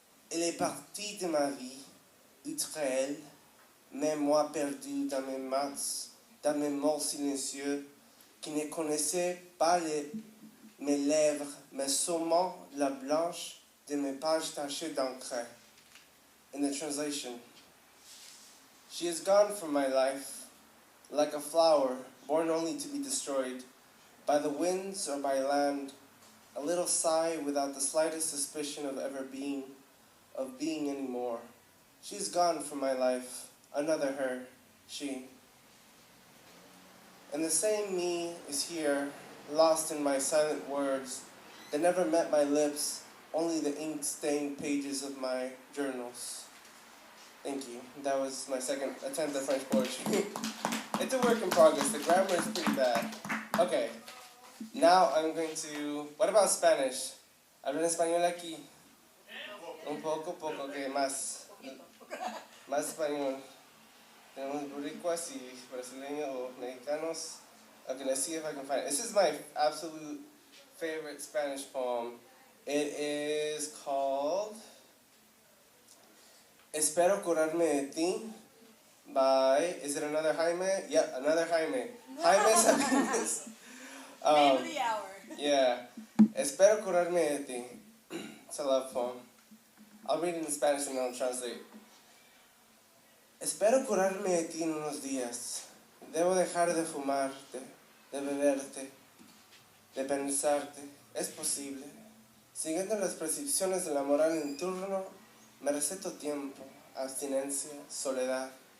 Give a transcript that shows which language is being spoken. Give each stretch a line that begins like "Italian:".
French: Elle est partie de ma vie, outre elle, même moi perdu dans mes maths, dans mes mots silencieux, qui ne connaissait pas mes lèvres, mais seulement la blanche de mes pages tachées d'encre.
English: In the translation, she is gone from my life, like a flower born only to be destroyed, by the winds or by land, a little sigh without the slightest suspicion of ever being, of being anymore. She is gone from my life, another her, she. And the same me is here, lost in my silent words that never met my lips, only the ink-stained pages of my journals. Thank you. That was my second attempt at French poetry. It's a work in progress. The grammar is pretty bad. Okay. Now I'm going to... What about Spanish?
Spanish: ¿Hablan español aquí? Un poco, okay, más. Más español. Tenemos boricuas y brasileños o mexicanos.
English: Okay, let's see if I can find it. This is my absolute favorite Spanish poem. It is called Espero curarme de ti by, is it another Jaime? Yeah, another Jaime. No. Jaime Sabines. Name of the hour. Yeah. Espero curarme de ti. It's a love poem. I'll read it in Spanish and I'll translate.
Spanish: Espero curarme de ti en unos días. Debo dejar de fumarte, de beberte, de pensarte. Es posible. Siguiendo las prescripciones de la moral en turno, me receto tiempo, abstinencia, soledad.